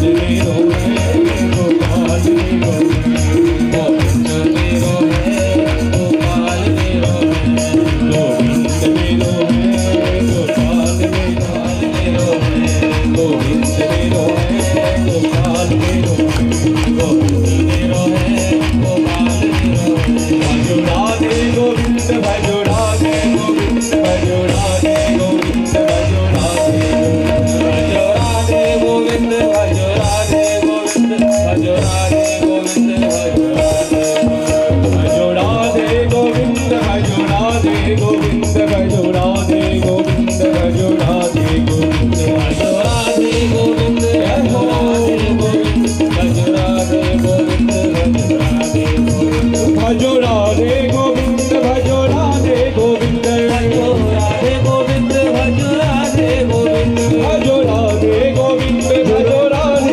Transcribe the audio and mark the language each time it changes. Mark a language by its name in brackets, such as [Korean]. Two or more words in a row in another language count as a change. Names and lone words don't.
[Nepali] मेरो है गोपाल मेरो है गोविंद मेरो है गोपाल मेरो है गोविंद [Hindi] मेरो है गोपाल मेरो है गोविंद मेरो है गोपाल मेरो है गोविंद मेरो है गोपाल मेरो है भजो राधे गोविंद भजो राधे गोविंद भजो राधे गोविंद भजो राधे भजो राधे गोविंद भजो राधे गोविंद भजो राधे गोविंद भजो राधे गोविंद भजो राधे गोविंद भजो राधे गोविंद भजो राधे गोविंद भजो राधे गोविंद भजो राधे गोविंद भजो राधे गोविंद भजो राधे गोविंद भजो राधे गोविंद भजो राधे गोविंद भजो राधे गोविंद भजो राधे गोविंद भजो राधे